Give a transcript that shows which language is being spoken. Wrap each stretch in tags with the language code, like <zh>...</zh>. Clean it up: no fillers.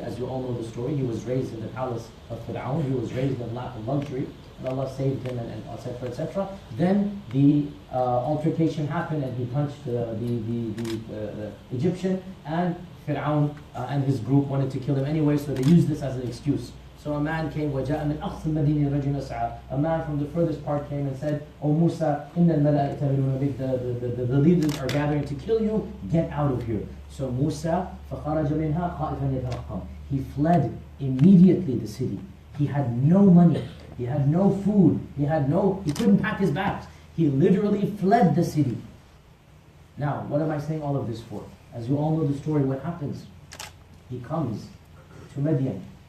<en>As you all know the story, he was raised in the palace of Fir'aun. He was raised in luxury, and Allah saved him, and etc. etc. Then the altercation happened, and he punched the Egyptian, and Fir'aun and his group wanted to kill him anyway, so they used this as an excuse. So a man came,</en> <ar>وَجَاءَ مِنْ أَقْصِ الْمَدِينِ رَجُلٌ يَسْعَى.</ar> <en>A man from the furthest part came and said, "O Musa,</en> <ar>إِنَّ الْمَلَائِكَ يَأْتَمِرُونَ بِكَ,</ar> <en>the leaders are gathering to kill you, get out of here."</en> <ar>So Musa, فَخَرَجَ مِنْهَا خَائِفًا يَتَرَقَّبُ.</ar> <en>He fled immediately the city. He had no money, he had no food, he couldn't pack his bags. He literally fled the city. Now, what am I saying all of this for? As you all know the story, what happens? He comes to Midian.</en>